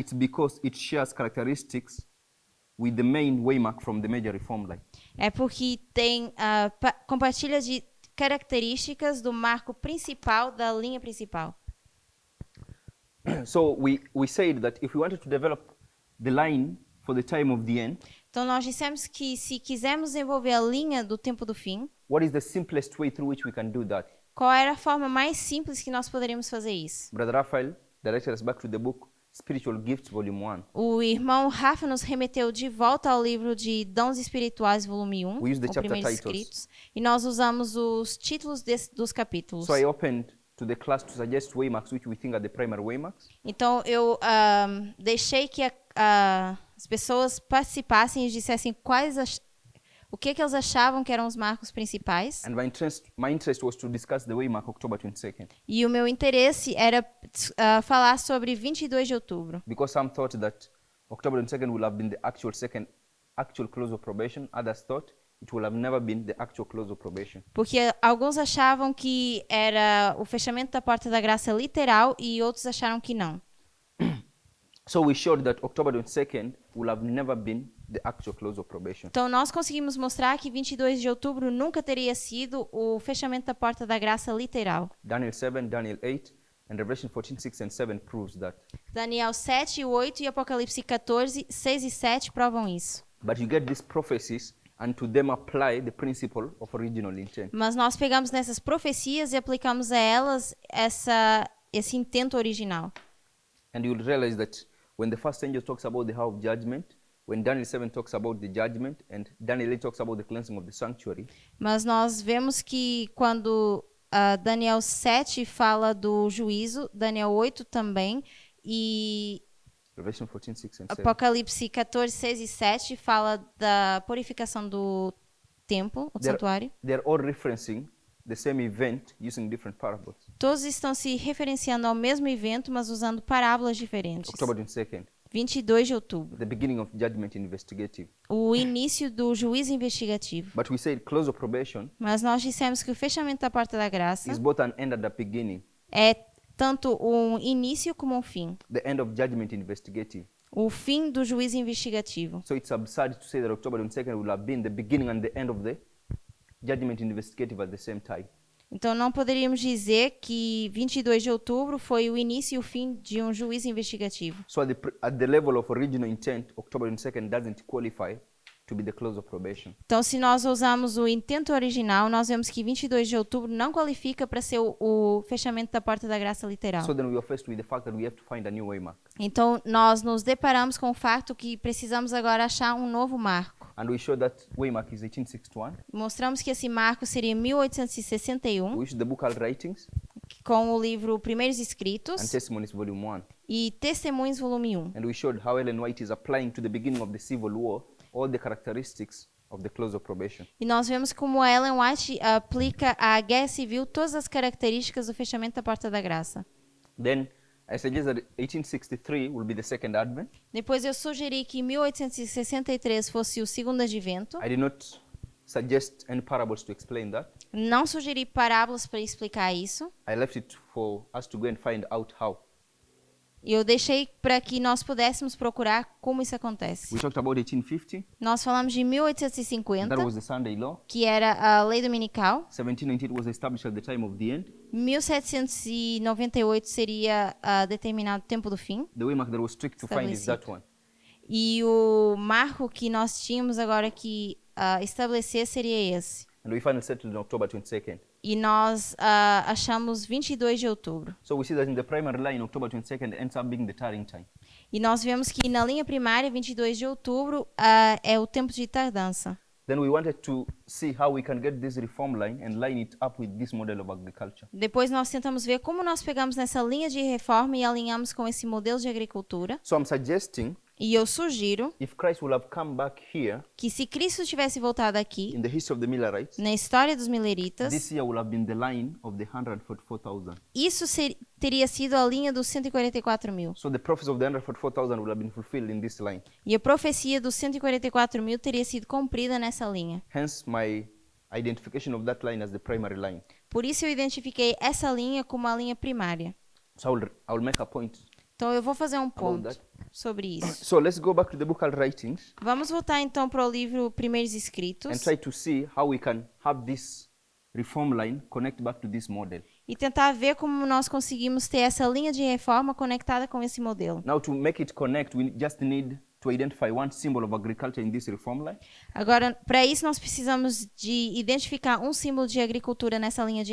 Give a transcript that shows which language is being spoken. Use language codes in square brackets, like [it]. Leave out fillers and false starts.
[en] it's because it shares characteristics with the main waymark from the major reform line. [pt] é porque tem compartilha de características do marco principal da linha principal. [en] So we said that if we wanted to develop the line for the time of the end, [pt] Então nós dissemos que se quisermos desenvolver a linha do tempo do fim, [en] what is the simplest way through which we can do that? [pt] qual era a forma mais simples que nós poderíamos fazer isso? [en] Brother Raphael directed us back to the book Spiritual Gifts, Volume 1. [pt] O irmão Rafa nos remeteu de volta ao livro de Dons Espirituais, volume 1, [en] We use the [pt] ou [en] chapter [pt] primeiros [en] titles. [pt] escritos, e nós usamos os títulos dos capítulos. [en] So I opened to the class to suggest waymarks which we think are the primary waymarks. [pt] Então eu deixei que as pessoas participassem e dissessem o que eles achavam que eram os marcos principais. [en] And my interest was to discuss the waymark October 22nd. [pt] E o meu interesse era falar sobre 22 de outubro. [en] Because some thought that October 22nd will have been the actual close of probation. Others thought it will have never been the actual close of probation. [pt] Porque alguns achavam que era o fechamento da porta da graça literal e outros acharam que não. [en] So we showed that October 22nd will have never been the actual close of probation. [pt] Então nós conseguimos mostrar que 22 de outubro nunca teria sido o fechamento da porta da graça literal. [en] Daniel 7, Daniel 8, and Revelation 14, 6 and 7 proves that. [pt] Daniel 7, 8 e Apocalipse 14, 6 e 7 provam isso. [en] But you get these prophecies and to them apply the principle of original intent. [pt] Mas nós pegamos nessas profecias e aplicamos a elas esse intento original. [en] And you'll realize that when the first angel talks about the hour of judgment, when Daniel 7 talks about the judgment, and Daniel 8 talks about the cleansing of the sanctuary, [pt] Mas nós vemos que quando Daniel 7 fala do juízo, Daniel 8 também, e [en] Revelation 14, 6 and 7, [pt] Apocalipse 14, 6 e 7 fala da purificação do templo, o santuário. [en] they're all referencing the same event using different parables. [pt] Todos estão se referenciando ao mesmo evento, mas usando parábolas diferentes. [en] October 22nd, [pt] 22 de outubro, [en] the beginning of judgment investigative. [pt] o início do juízo investigativo. [en] But we said close of probation [pt] Mas nós dissemos que o fechamento da porta da graça [en] is both an end and a beginning. [pt] é tanto um início como um fim. [en] The end of judgment investigative. [pt] O fim do juízo investigativo. [en] So it's absurd to say that October 22nd will have been the beginning and the end of the judgment investigative at the same time. [pt] Então não poderíamos dizer que 22 de outubro foi o início e o fim de um juízo investigativo. [en] So at the level of original intent, October 22nd doesn't qualify to be the close of probation. [pt] Então, se nós usarmos o intento original, nós vemos que 22 de outubro não qualifica para ser o fechamento da porta da graça literal. [en] So then we are faced with the fact that we have to find a new waymark. [pt] Então, nós nos deparamos com o fato que precisamos agora achar um novo marco. [en] And we show that waymark is 1861. [pt] Mostramos que esse marco seria 1861, [en] We use the book Al Writings [pt] com o livro Primeiros [en] and [pt] Escritos [en] Testimonies Volume 1. [pt] e Testemunhos, volume 1. [en] And we showed how Ellen White is applying to the beginning of the Civil War all the characteristics of the close of probation. [pt] E nós vemos como a Ellen White aplica à Guerra Civil todas as características do fechamento da Porta da Graça. [en] Then I suggest that 1863 will be the second advent. [pt] Depois eu sugeri que 1863 fosse o segundo advento. [en] I did not suggest any parables to explain that. [pt] Não sugeri parábolas para explicar isso. [en] I left it for us to go and find out how. [pt] E eu deixei para que nós pudéssemos procurar como isso acontece. [en] We talked about 1850. [pt] Nós falamos de 1850, [en] That was the Sunday law. [pt] que era a lei dominical. [en] 1798 was established at the time of the end. [pt] 1798 seria determinado o tempo do fim. [en] The waymark that was strict to find is that one. [pt] E o marco que nós tínhamos agora que estabelecer seria esse. [en] And we finally settled on October 22nd. [pt] E nós achamos 22 de outubro. [en] So we see that in the primary line, October 22nd ends up being the turning time. [pt] E nós vemos que na linha primária, 22 de outubro, é o tempo de tardança. [en] Then we wanted to see how we can get this reform line and line it up with this model of agriculture. [pt] Depois nós tentamos ver como nós pegamos nessa linha de reforma e alinhamos com esse modelo de agricultura. [en] So I'm suggesting [pt] E eu sugiro [en] if Christ will have come back here [pt] que se Cristo tivesse voltado aqui, [en] in the history of the Millerites, [pt] na história dos mileritas, [en] this year will have been the line of the 144,000. [pt] isso teria sido a linha dos 144 mil. [en] So the prophecy of the 144,000 will have been fulfilled in this line. [pt] E a profecia dos 144 mil teria sido cumprida nessa linha. [en] Hence my identification of that line as the primary line. [pt] Por isso eu identifiquei essa linha como a linha primária. [en] So I will make a point. [pt] Então eu vou fazer um [en] About [pt] ponto [en] that. [pt] sobre isso. [en] So let's go back to the book writings [pt] Vamos voltar então para o livro Primeiros [en] and [pt] Escritos [en] try to see how we can have this reform line connect back to this model. [pt] e tentar ver como nós conseguimos ter essa linha de reforma conectada com esse modelo. [en] Now to make it connect, we just need to identify one symbol of agriculture in this reform line. [pt] Agora, para isso nós precisamos de identificar um símbolo de agricultura nessa linha de